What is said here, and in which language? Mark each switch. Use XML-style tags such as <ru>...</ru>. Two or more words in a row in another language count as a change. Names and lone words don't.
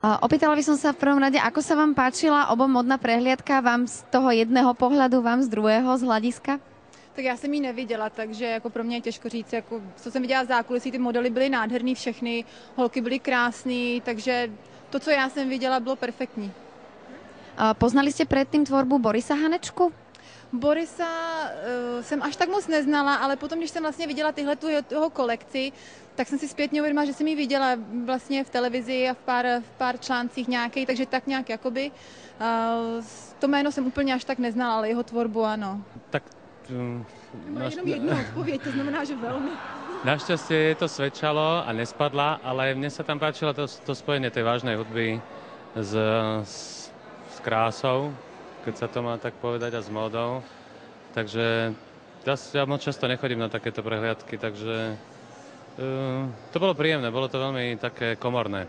<sk>Opýtala by som sa v prvom rade, ako sa vám páčila obomodná prehliadka, vám z toho jedného pohľadu, vám z druhého z hľadiska?</sk> <cs>Tak já jsem ji neviděla, takže jako pro mě je těžko říct, jako, co jsem viděla v zákulisí, ty modely byly nádherný všechny, holky byly krásný, takže to, co já jsem viděla, bylo perfektní.</cs> <sk>Poznali ste predtým tvorbu Borisa Hanečku?</sk> <cs>Borisa jsem až tak moc neznala, ale potom, když jsem vlastně viděla tyhle jeho kolekci, tak jsem si zpětně uvědomila, že jsem ji viděla vlastně v televizi a v pár článcích nějakej, takže tak nějak jakoby. To jméno jsem úplně až tak neznala, ale jeho tvorbu ano. Tak má jenom jednu odpověď, to znamená, že velmi.</cs> <sk>Našťastie je to svedčalo a nespadla, ale mne sa tam páčilo to spojenie tej vážnej hudby s krásou, keď sa to má tak povedať, a s módou. Takže ja moc často nechodím na takéto prehliadky, takže to bolo príjemné, bolo to veľmi také komorné.</sk>